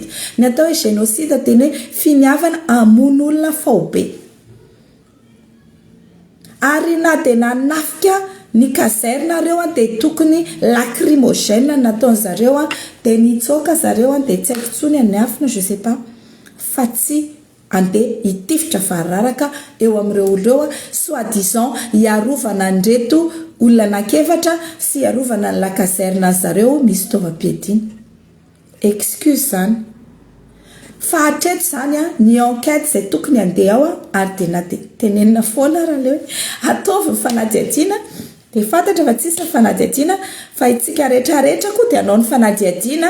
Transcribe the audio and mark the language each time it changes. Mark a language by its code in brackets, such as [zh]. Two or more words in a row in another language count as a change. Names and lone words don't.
[mg] Ny atao hoe génocide dia hoe finiavana hamonoan'olona faobe. Ary na dia nanafika ny kazernareo dia tokony lacrymogène nataon'zareo dia nitsoaka zareo dia tsy haiko tsony ny afina [fr] je sais pas [mg] fa tsy andeha hitifitra vararaka eo amin'ireo olona soi-disant hiarovana an'ireto olona anankiefatra sy hiarovana ny lakazerna zareo misy fitaovam-piadiana. Excuse zany. Fa hatreto zany ny enquête izay tokony andeha ao ary dia na dia tenenina foana raha le hoe ataovy ny fanadihadiana dia fantatra fa tsisy fanadihadiana fa itsika rehetrarehetra koa dia anao ny fanadihadiana.